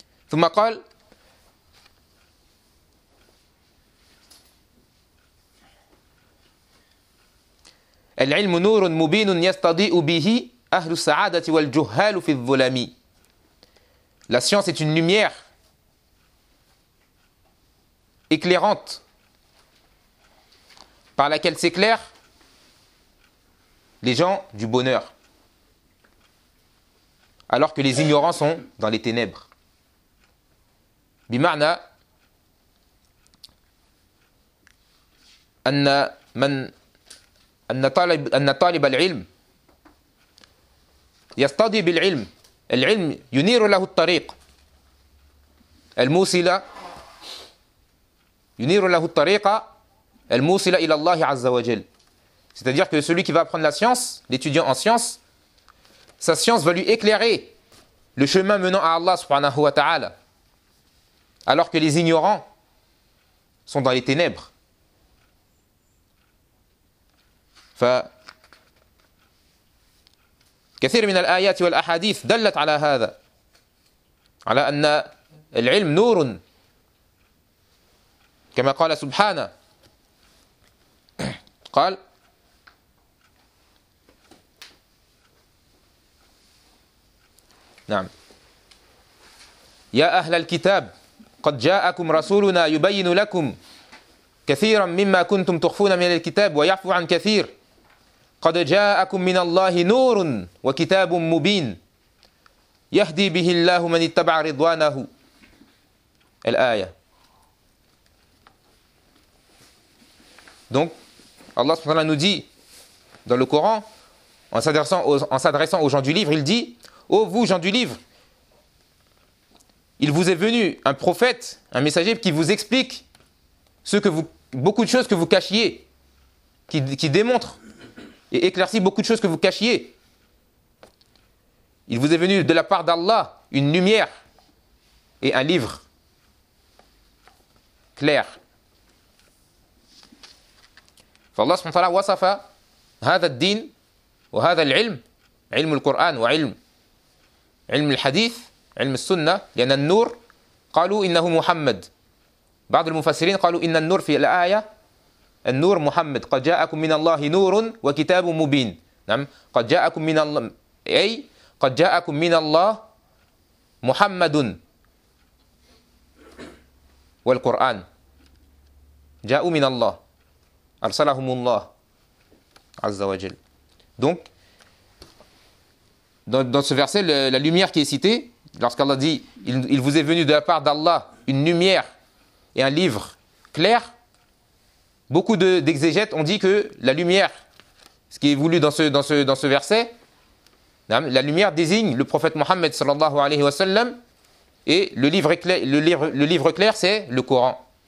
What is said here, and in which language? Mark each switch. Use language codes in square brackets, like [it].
[ar] ثم قال العلم نور مبين يستضيء به أهل السعادة والجهال في الظلام. [fr] La science est une lumière éclairante par laquelle s'éclairent les gens du bonheur alors que les ignorants sont dans les ténèbres. [ar] بمعنى ان من ان طالب العلم يستضي بالعلم العلم ينير له الطريق الموصلة ينير له الطريق الموصلة إلى الله عز وجل. [fr] C'est-à-dire que celui qui va apprendre la science, l'étudiant en science, sa science va lui éclairer le chemin menant à Allah subhanahu wa ta'ala, alors que les ignorants sont dans les ténèbres. [ar] كثير من الآيات والأحاديث دلت على هذا على أن العلم نور كما قال سبحانه قال نعم يا أهل الكتاب قد جاءكم رسولنا يبين لكم كثيرا مما كنتم تخفون من الكتاب ويعفو عن كثير قد جاءكم من الله نور وكتاب مبين يهدي به الله من اتبع رضوانه الآية. [fr] Donc, Allah subhanahu wa ta'ala nous dit dans le Coran, en s'adressant aux gens du livre, il dit « Ô vous, gens du livre, il vous est venu un prophète, un messager qui vous explique beaucoup de choses que vous cachiez, qui démontre et éclaircit beaucoup de choses que vous cachiez. Il vous est venu de la part d'Allah une lumière et un livre clair. » [ar] فالله سبحانه وتعالى وصف هذا الدين وهذا العلم علم القرآن وعلم علم الحديث علم السنة لأن النور قالوا إنه محمد بعض المفسرين قالوا إن النور في الآية النور محمد قد جاءكم من الله نور وكتاب مبين نعم قد جاءكم من الله أي قد جاءكم من الله محمد والقرآن جاءوا من الله Arsalahumullah Azza wa Jal. [fr] Donc, dans ce verset, la lumière qui est citée, lorsqu'Allah dit il vous est venu de la part d'Allah une lumière et un livre clair, beaucoup d'exégètes ont dit que la lumière, ce qui est voulu dans ce verset, la lumière désigne le prophète Mohammed sallallahu alayhi wa sallam, et le livre clair, c'est le Coran.